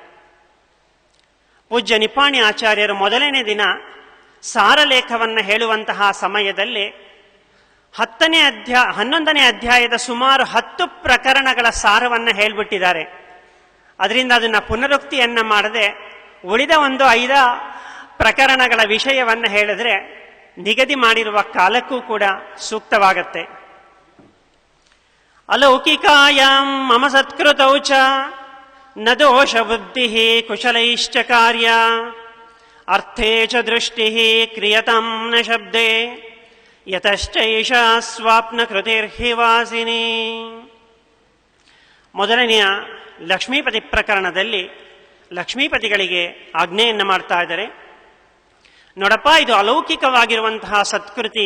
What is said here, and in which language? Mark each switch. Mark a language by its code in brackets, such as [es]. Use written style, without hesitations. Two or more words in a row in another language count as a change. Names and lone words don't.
[kn] ಪೂಜ್ಯ ನಿಪ್ಪಾಣಿ ಆಚಾರ್ಯರು ಮೊದಲನೇ ದಿನ ಸಾರಲೇಖವನ್ನು ಹೇಳುವಂತಹ ಸಮಯದಲ್ಲಿ 11ನೇ ಅಧ್ಯಾಯದ ಸುಮಾರು 10 ಪ್ರಕರಣಗಳ ಸಾರವನ್ನು ಹೇಳಿಬಿಟ್ಟಿದ್ದಾರೆ. ಅದರಿಂದ ಅದನ್ನು ಪುನರುಕ್ತಿಯನ್ನು ಮಾಡದೆ ಉಳಿದ ಒಂದು 5 ಪ್ರಕರಣಗಳ ವಿಷಯವನ್ನು ಹೇಳಿದ್ರೆ ನಿಗದಿ ಮಾಡಿರುವ ಕಾಲಕ್ಕೂ ಕೂಡ ಸೂಕ್ತವಾಗತ್ತೆ. [sa] ಅಲೌಕಿಕಾಯಾಂ ಮಮ ಸತ್ಕೃತೌ ಚ ನ ದೋಷ ಬುದ್ಧಿ ಕುಶಲೈಶ್ಚ ಕಾರ್ಯ ಅರ್ಥೇ ಚ ದೃಷ್ಟಿ ಕ್ರಿಯತಾಂ ನ ಶಬ್ದೇ ಯತಶ್ಚೈಷ ಸ್ವಾಪ್ನ ಕೃತಿರ್ಹಿವಾಸಿನಿ. [kn] ಮೊದಲನೆಯ ಲಕ್ಷ್ಮೀಪತಿ ಪ್ರಕರಣದಲ್ಲಿ ಲಕ್ಷ್ಮೀಪತಿಗಳಿಗೆ ಆಜ್ಞೆಯನ್ನು ಮಾಡ್ತಾ ಇದ್ದಾರೆ. ನೋಡಪ್ಪ, ಇದು ಅಲೌಕಿಕವಾಗಿರುವಂತಹ ಸತ್ಕೃತಿ.